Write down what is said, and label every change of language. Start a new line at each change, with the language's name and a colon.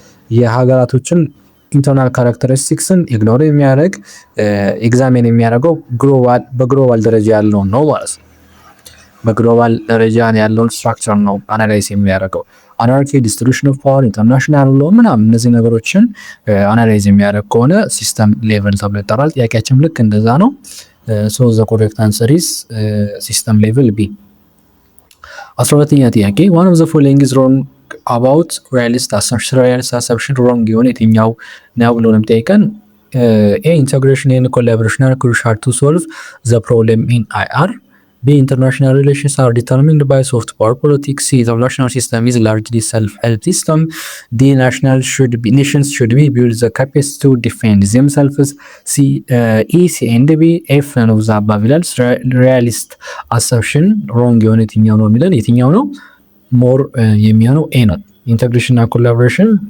Amharic: የሀገራቶችን ኢንተርናል ካራክተሪስቲክስን ኢግኖር የሚያደርግ ኤግዛሚን የሚያደርገው በግሎባል ደረጃ ያለውን ነው ማለት ነው። በግሎባል ደረጃ ያለውን ስትራክቸር ነው አናላይዝ የሚያደርገው። አናርኪ፣ ዲስትሪቢዩሽን ኦፍ ፓወር፣ ኢንተርናሽናል ሎ ምናምን እነዚህ ነገሮችን አናላይዝ የሚያደርግ ከሆነ ሲስተም ሌቭል ተብሎ ይጠራል። ጥያቄያችን ልክ እንደዛ ነው።
English: ሶ ዘ ኮሬክት አንሰር ኢዝ ሲስተም ሌቭል ቢ።
Amharic: 12ኛ ጥያቄ
English: one of the following is wrong about realist assumption wrong
Amharic: የሆነ የትኛው ነው ብሎ ነው የሚጠይቀን።
English: ኤ ኢንተግሬሽን ኤንድ ኮላቦሬሽን are crucial to solve the problem in IR. B. International relations are determined by soft power politics. C. The national system is largely self-help system. D. Nations should be build the capacity to defend themselves. C. E. C and B. F none of the above
Amharic: ይላል።
English: realist assumption wrong
Amharic: የሆነ የትኛው ነው የሚለን የትኛው ነው ሞር የሚሆነው ኤ ነው። ኢንተግሬሽን እና ኮላቦሬሽን